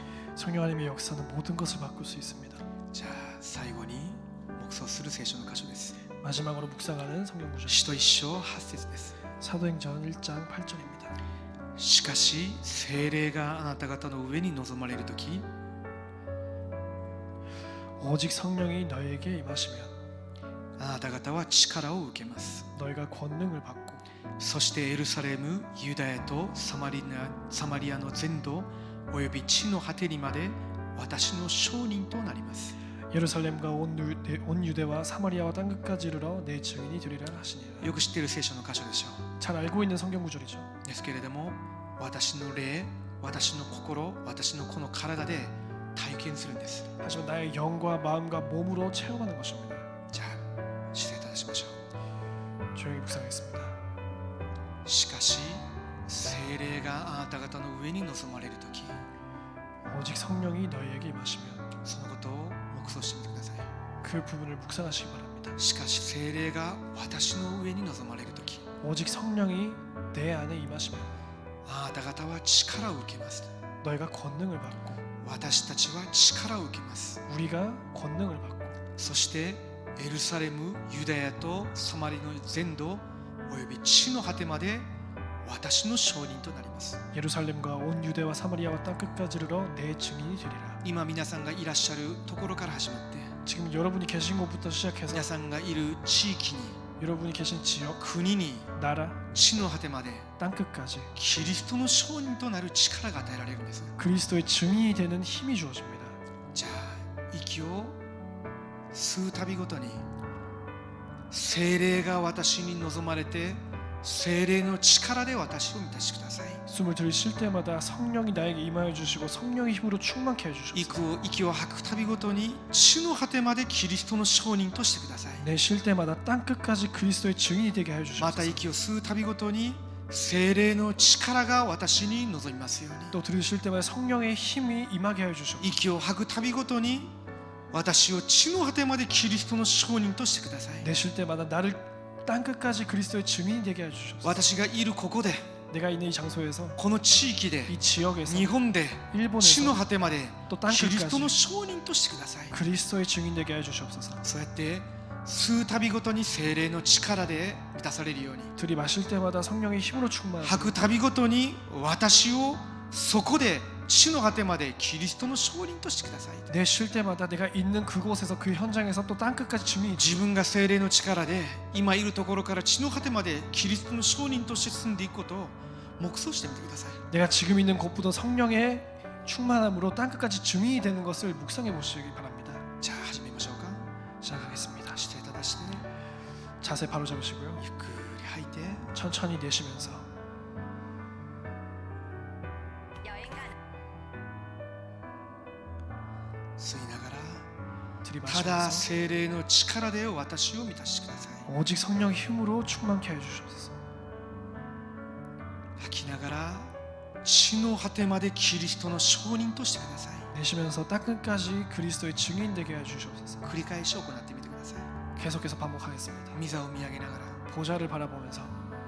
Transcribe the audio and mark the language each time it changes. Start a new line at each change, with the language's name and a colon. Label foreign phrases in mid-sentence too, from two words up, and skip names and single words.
Korean: 성령 하나님의 역사는 모든 것을 바꿀 수 있습니다.
Japanese: じゃあ最後に黙想する聖書の箇所です。
Korean: 마지막으로 묵상하는 성경 구절.
Japanese: 使徒一章8節です。
Korean: 사도행전 1장 8절입니다.
Japanese: しかし聖霊があなた方の上に臨まれるとき、
Korean: 오직 성령이 너에게 임하시면
Japanese: あなた方は力を受けます。
Korean: 너희가 권능을 받고
Japanese: そしてエルサレム、ユダヤとサマリアの全土および地の果てにまで私の証人となります。
Korean: 예루살렘과 온 유대와 사마리아와 땅 끝까지 이르러 내 증인이 되리라 하시니라.
Japanese: よく知っている聖書の箇所でしょう。
Korean: 잘 알고 있는 성경 구절이죠.
Japanese: ですけれども、私の霊、私の心、私のこの体で体験するんです。
Korean: 하지만 나의 영과 마음과 몸으로 체험하는 것입니다.
Japanese: じゃあ姿勢正しましょ
Korean: 조용히 묵상하겠습니다.
Japanese: う。しかし聖霊があなた方の上に臨まれるとき、
Korean: 오직 성령이 너희에게 임하시면
Japanese: そのことを黙想してみてください。
Korean: 그 부분을 묵상하시기 바랍니다.
Japanese: しかし聖霊が私の上に臨まれるとき、
Korean: 오직 성령이 내 안에 임하시면
Japanese: あなた方は力を受けます。
Korean: 너희가 권능을 받고
Japanese: 私たちは力を受けます。
Korean: 우리가 권능을 받고
Japanese: そしてエルサレム、ユダヤとサマリの全土および地の果てまで私の証人となります。
Korean: 예루살렘과 온 유대와 사마리아와 땅 끝까지 이르러 내 증인이 되리라.
Japanese: 今皆さんがいらっしゃるところから始まって、
Korean: 지금 여러분이 계신 곳부터 시작해서
Japanese: 皆さんがいる地域に、
Korean: 여러분이 계신 지역,
Japanese: 国に、
Korean: 나라,
Japanese: 地の果てまで
Korean: 땅 끝까지
Japanese: キリストの証人となる力が与えられるんです。
Korean: 그리스도의 증인이 되는 힘이 주어집니다.
Japanese: じゃあ息を吸うたびごとに聖霊が私に望まれて、聖霊の力で私を満たしてください。
Korean: 숨을 들이쉴 때마다 성령이 나에게 임하여 주시고 성령의 힘으로 충만케 해 주시옵소서.
Japanese: 息を吐くたびごとに地の果てまでキリストの証人としてください。
Korean: 내쉴 때마다 땅 끝까지 그리스도의 증인이 되게 해
Japanese: また
Korean: 주시옵소서.
Japanese: 息を吸うたびごとに聖霊の力が私に望みますように。
Korean: 또 들이쉴 때마다 성령의 힘이 임하게 해 주시옵소서.
Japanese: 息を吐くたびごとに私を地の果てまでキリストの証人としてください。
Korean: 내쉴 때마다 나를 땅 끝까지 그리스도의 증인이 되게 해 주시옵소서.
Japanese: 私がいるここで、
Korean: 내가 있는 이 장소에서
Japanese: この地域で、
Korean: 이 지역에서
Japanese: 日本で、地の
Korean: 일본에서
Japanese: 果てまで
Korean: 또 땅
Japanese: キリスト
Korean: 끝까지
Japanese: の証人としてください。
Korean: 그리스도의 증인 되게 해 주시옵소서.
Japanese: そうやって吸うたびごとに聖霊の力で満たされるように、
Korean: 들이마실 때마다 성령의 힘으로 충만하고
Japanese: 吐くたびごとに私をそこで地の果てまでキリストの証人としてください。
Korean: 내쉴 때마다 내가 있는 그곳에서 그 현장에서 또 땅 끝까지 증인이
Japanese: 自分が聖霊の力で今いるところから地の果てまでキリストの証人として進んでいくことを黙想してみてください。
Korean: 내가 지금 있는 곳부터 성령의 충만함으로 땅 끝까지 증인이 되는 것을 묵상해 보시기 바랍니다.
Japanese: じゃあ始めましょうか。
Korean: 시작하겠습니다.
Japanese: 姿勢正して
Korean: 자세 바로 잡으시고요.
Japanese: ゆっくり吐いて、
Korean: 천천히 내쉬면서
Japanese: 吸いながら、ただ
Korean: 들이마시면서
Japanese: 聖霊の力で私を満たしてください。
Korean: 오직 성령 힘으로 충만케 해 주시옵소서.
Japanese: 吐きながら地の果てまでキリストの証人としてください。
Korean: 내쉬면서 땅 끝까지 그리스도의 증인 되게 해 주시옵소서.
Japanese: 繰り返し行ってみてください。
Korean: 계속해서 반복하겠습니다.
Japanese: 御座を見上げながら
Korean: 보좌를 바라보면서